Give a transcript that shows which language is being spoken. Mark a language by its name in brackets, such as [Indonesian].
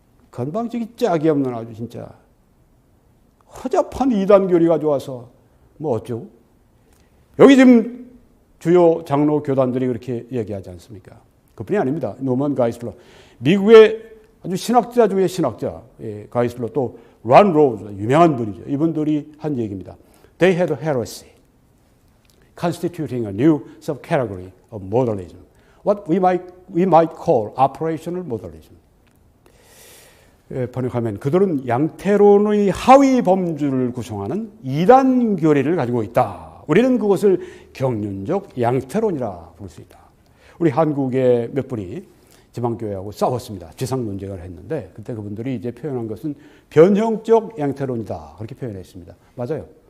[Korean] 건방지기 짝이 없는 아주 진짜 허접한 이단교리 가져와서 뭐 어쩌고. 여기 지금 주요 장로 교단들이 그렇게 얘기하지 않습니까? 그뿐이 아닙니다. 노먼 가이슬러. 미국의 아주 신학자 중에 신학자, 가이슬러 또 란 로즈, 유명한 분이죠. 이분들이 한 얘기입니다. [English] They had a heresy, constituting a new subcategory of modernism, what we might call operational modernism. [Korean] 번역하면 그들은 양태론의 하위 범주를 구성하는 이단 교리를 가지고 있다. 우리는 그것을 경륜적 양태론이라 부를 수 있다. 우리 한국의 몇 분이 지방교회하고 싸웠습니다. 지상 논쟁을 했는데 그때 그분들이 이제 표현한 것은 변형적 양태론이다. 그렇게 표현했습니다. 맞아요.